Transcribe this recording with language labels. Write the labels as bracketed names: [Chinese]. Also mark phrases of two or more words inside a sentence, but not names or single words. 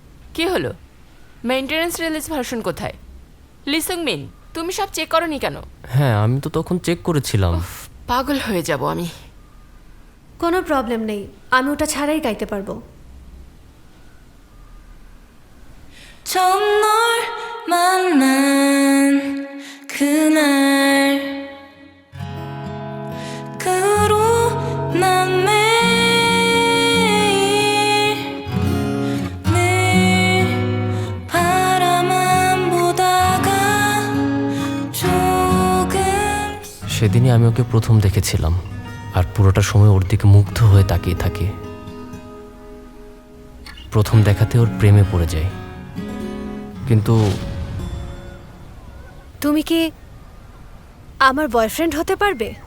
[Bangla] কি হলো? [English] maintenance release version [Bangla] কোথায়? লিসুং মিন, তুমি সব চেক করনি কেন? হ্যাঁ, আমি তো তখন চেক করেছিলাম। পাগল হয়ে যাব আমি। কোনো প্রবলেম নেই, আমি ওটা ছাড়াই গাইতে পারবো। [Korean] 처음 널 만난 그날 그 후로 난 매일 늘 바라만 보다가 조금 [Bangla] সেদিনই আমি ওকে প্রথম দেখেছিলাম, আর পুরোটা সময় ওর দিকে মুগ্ধ হয়ে তাকিয়ে থাকি। প্রথম দেখাতে ওর প্রেমে পড়ে যায়। কিন্তু তুমি কি আমার বয়ফ্রেন্ড হতে পারবে?